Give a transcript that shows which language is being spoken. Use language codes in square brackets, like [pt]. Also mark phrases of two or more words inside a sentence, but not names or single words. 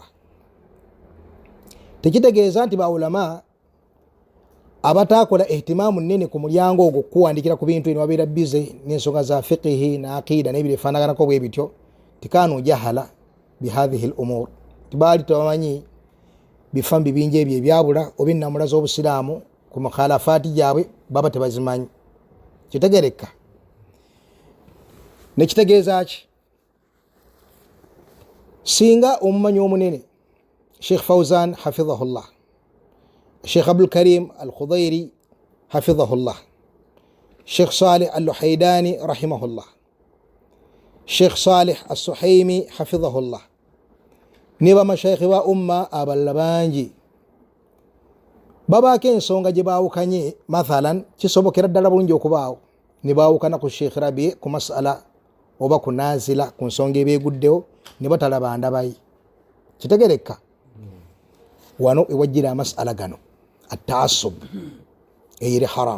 [lg] Tekitegeeza nti baulama abatakola ihtimaamu nnene ku mulyango ogwo kuwandikira ku bintu eno babeera bize n'ensonga za fiqihi na aqida n'ebyo ebifaanaganako bwe bityo, tikanu [ar] jahala bihadhihi l umur, [lg] tibaali tebamanyi bifa mu bibinja ebyo ebyabula oba ennamula z'obusiraamu ku mukhalafaati gyabwe baba tebazimanyi. Kitegereka nekitegeeza ki? Singa omumanyi omunene Sheikh Fawzan hafidhahullah, Sheikh Abdul Karim Al-Khudairi hafidhahullah, Sheikh Salih Al-Luhaydani rahimahullah, Sheikh Salih As-Suhaimi hafidhahullah, niba mashayikhi wa umma abalala bangi babaako ensonga gye baawukanye, mathalan kisobokera ddala bulungi okubaawo ne baawukana ku Sheikh Rabi ku masala oba ku nazila ku nsonga ebeeguddewo ne batalaba ndabayi. Kitegereka wano ewajjira amasala gano ataasub eyiri haram.